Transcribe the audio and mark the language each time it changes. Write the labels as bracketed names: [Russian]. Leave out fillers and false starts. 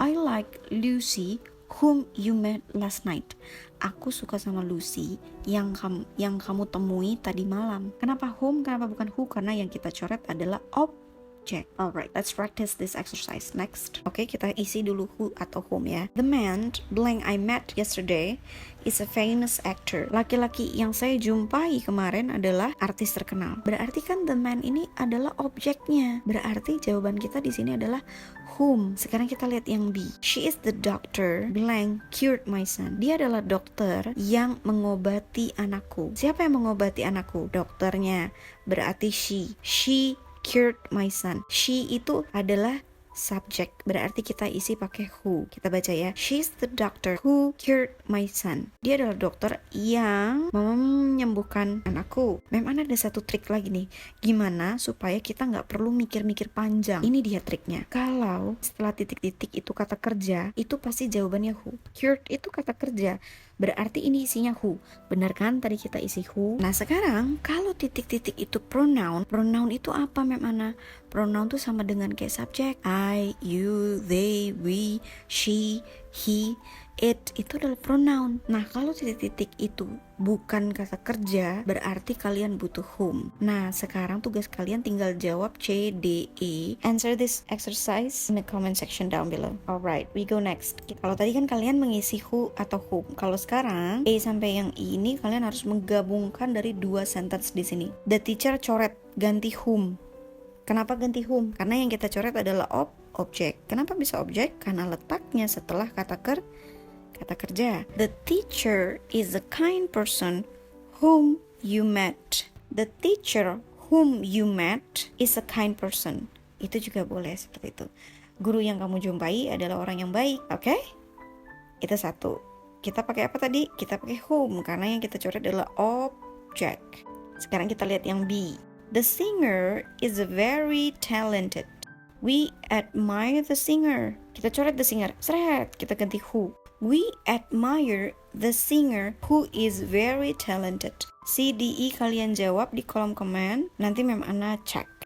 [English] I like Lucy whom you met last night. [Indonesian] Aku suka sama Lucy yang kamu temui tadi malam. Kenapa whom? Kenapa bukan who? Karena yang kita coret adalah objek. Alright, let's practice this exercise next. Oke, kita isi dulu who atau whom ya. [English] The man blank I met yesterday is a famous actor. [Indonesian] Laki-laki yang saya jumpai kemarin adalah artis terkenal. Berarti kan [English] the man [Indonesian] ini adalah objeknya. Berarti jawaban kita di sini adalah whom. Sekarang kita lihat yang B. [English] She is the doctor blank cured my son. [Indonesian] Dia adalah dokter yang mengobati anakku. Siapa yang mengobati anakku? Dokternya. Berarti she. [English] She cured my son. [Indonesian] She itu adalah subjek, berarti kita isi pakai who. Kita baca ya. [English] She's the doctor who cured my son. [Indonesian] Dia adalah dokter yang menyembuhkan anakku. Memang ada satu trik lagi nih. Gimana supaya kita nggak perlu mikir-mikir panjang. Ini dia triknya. Kalau setelah titik-titik itu kata kerja, itu pasti jawabannya who. Cured itu kata kerja, berarti ini isinya who. Benar kan tadi kita isi who? Nah sekarang kalau titik-titik itu pronoun itu apa memang? Pronoun tuh sama dengan kayak subjek. I, you, they, we, she, he, it. Itu adalah pronoun. Nah kalau titik-titik itu bukan kata kerja, berarti kalian butuh whom. Nah sekarang tugas kalian tinggal jawab C, D, E. [English] Answer this exercise in the comment section down below. Alright, we go next. [Indonesian] Kalau tadi kan kalian mengisi who atau whom. Kalau sekarang A sampai yang E ini kalian harus menggabungkan dari dua sentence di sini. [English] The teacher [Indonesian] coret ganti whom. Kenapa ganti whom? Karena yang kita coret adalah objek. Kenapa bisa objek? Karena letaknya setelah kata kerja. [English] The teacher is a kind person whom you met. The teacher whom you met is a kind person. [Indonesian] Itu juga boleh seperti itu. Guru yang kamu jumpai adalah orang yang baik. Oke? Itu satu. Kita pakai apa tadi? Kita pakai whom karena yang kita coret adalah objek. Sekarang kita lihat yang B. [English] The singer is very talented. We admire the singer. [Indonesian] Kita coret [English] the singer. [Indonesian] Seret. Kita ganti [English] who. We admire the singer who is very talented. [Indonesian] C, D, E kalian jawab di kolom komen. Nanti Mem Ana cek.